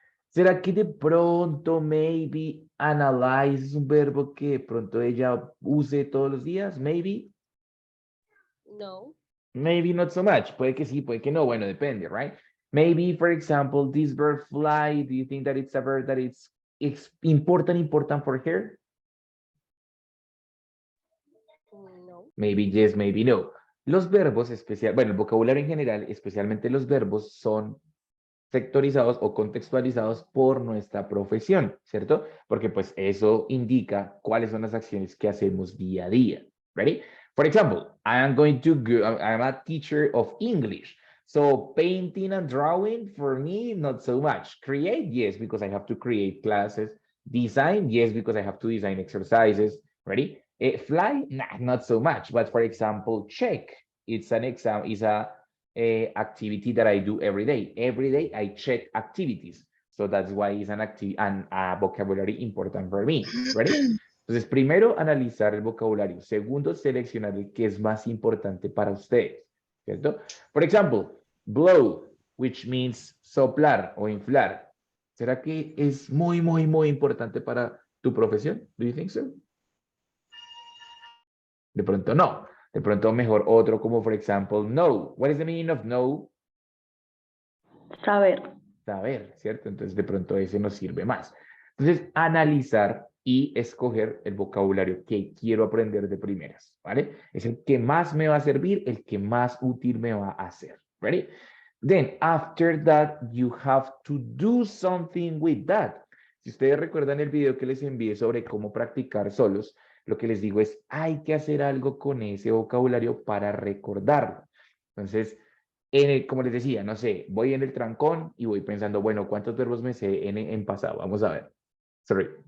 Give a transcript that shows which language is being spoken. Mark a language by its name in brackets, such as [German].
[Spanish] ¿Será que de pronto, maybe, analyze es un verbo que de pronto ella use todos los días? [English] Maybe. No. Maybe not so much. [Spanish] Puede que sí, puede que no. Bueno, depende, right? [English] Maybe, for example, this verb fly, do you think that it's a verb that it's important for her? No. Maybe yes, maybe no. [Spanish] Los verbos bueno, el vocabulario en general, especialmente los verbos, son sectorizados o contextualizados por nuestra profesión, ¿cierto? Porque pues eso indica cuáles son las acciones que hacemos día a día. [English] Ready? For example, I'm a teacher of English. So painting and drawing, for me, not so much. Create, yes, because I have to create classes. Design, yes, because I have to design exercises. Ready? Fly, nah, not so much. But for example, check, it's an exam, is a activity that I do every day. Every day I check activities. So that's why it's a vocabulary important for me. [Spanish] Ready? Entonces, primero, analizar el vocabulario. Segundo, seleccionar el que es más importante para ustedes. ¿Cierto? Por ejemplo, blow, [English] which means [Spanish] soplar o inflar. ¿Será que es muy, muy, muy importante para tu profesión? [English] Do you think so? [Spanish] De pronto no. De pronto mejor otro como, por ejemplo, know. [English] What is the meaning of know? [Spanish] Saber. Saber, ¿cierto? Entonces, de pronto ese nos sirve más. Entonces, analizar y escoger el vocabulario que quiero aprender de primeras, ¿vale? Es el que más me va a servir, el que más útil me va a hacer. [English] Ready? Then, after that, you have to do something with that. [Spanish] Si ustedes recuerdan el video que les envié sobre cómo practicar solos, lo que les digo es, hay que hacer algo con ese vocabulario para recordarlo. Entonces, como les decía, no sé, voy en el trancón y voy pensando, bueno, ¿cuántos verbos me sé en pasado? Vamos a ver. Sorry.